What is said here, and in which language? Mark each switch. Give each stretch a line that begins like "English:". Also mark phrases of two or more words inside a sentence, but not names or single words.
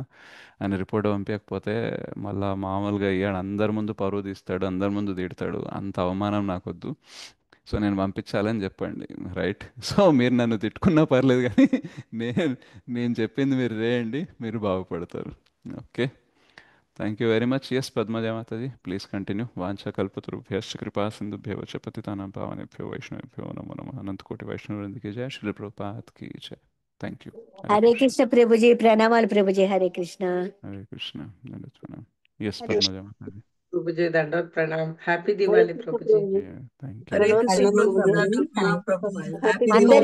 Telugu: ఆయన రిపోర్ట్ పంపించకపోతే మళ్ళా మామూలుగా అయ్యాడు అందరి ముందు పరువు తీస్తాడు, అందరి ముందు తిడతాడు, అంత అవమానం నాకొద్దు. సో నేను పంపించాలని చెప్పండి, రైట్? సో మీరు నన్ను తిట్టుకున్నా పర్లేదు కానీ నేను చెప్పింది మీరు చేయండి, మీరు బాగుపడతారు. ఓకే,
English: thank you very much.
Telugu: ఎస్ పద్మజా మాతాజీ,
English: please continue.
Sanskrit: వాంఛా కల్పతరుభ్యశ్చ కృపా సింధుభ్యో చ పతితానాం పావనేభ్యో వైష్ణవేభ్యో నమో నమః.
Telugu: అనంతకోటి వైష్ణవృందకి జయ, శ్రీల ప్రభుపాద్కి జయ.
English: thank you.
Telugu: హరే కృష్ణ ప్రభుజీ, ప్రణామాలు ప్రభుజీ. హరే కృష్ణ. హరే కృష్ణ. ఎస్ పద్మజా మాతాజీ. ప్రభుజీ దండోత్ ప్రణామ్. హ్యాపీ దివాలి ప్రభుజీ.
English: thank you.
Telugu: హరే కృష్ణ హరే ప్రభుజీ. కృష్ణ ప్రభుజీ.